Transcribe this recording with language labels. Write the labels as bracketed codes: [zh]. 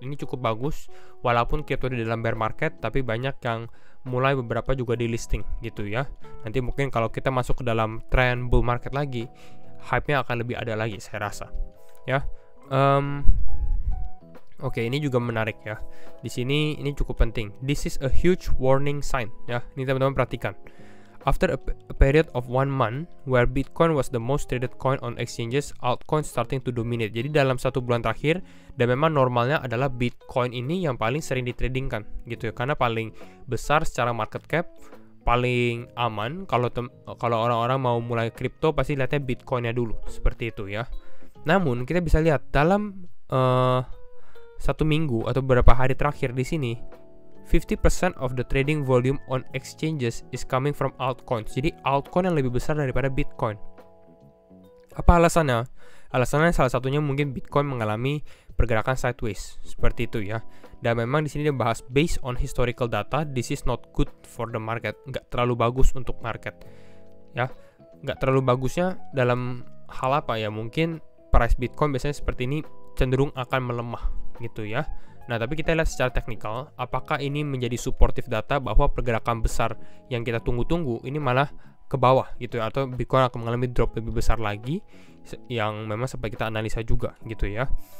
[id] Ini cukup bagus walaupun kripto di dalam bear market, tapi banyak yang mulai beberapa juga di listing gitu ya. Nanti mungkin kalau kita masuk ke dalam trend bull market lagi, hype-nya akan lebih ada lagi saya rasa ya. Oke, ini juga menarik ya. Di sini ini cukup penting. [en] This is a huge warning sign ya. [id] Ini teman-teman perhatikan. [en] After a period of 1 month where Bitcoin was the most traded coin on exchanges, altcoins starting to dominate. [id] Jadi dalam 1 bulan terakhir, dan memang normalnya adalah Bitcoin ini yang paling sering ditradingkan gitu ya, karena paling besar secara market cap, paling aman. Kalau orang-orang mau mulai kripto pasti lihatnya Bitcoinnya dulu, seperti itu ya. Namun kita bisa lihat dalam 1 minggu atau beberapa hari terakhir di sini [en] 50% of the trading volume on exchanges is coming from altcoins. [id] Jadi altcoin yang lebih besar daripada Bitcoin. Apa alasannya? Alasannya salah satunya mungkin Bitcoin mengalami pergerakan sideways seperti itu ya. Dan memang di sini dia bahas [en] based on historical data, this is not good for the market. [id] Nggak terlalu bagus untuk market. Ya, nggak terlalu bagusnya dalam hal apa ya? Mungkin price Bitcoin biasanya seperti ini cenderung akan melemah gitu ya. Nah, tapi kita lihat secara teknikal, apakah ini menjadi supportive data bahwa pergerakan besar yang kita tunggu-tunggu ini malah ke bawah gitu ya, atau Bitcoin akan mengalami drop lebih besar lagi yang memang sampai kita analisa juga gitu ya.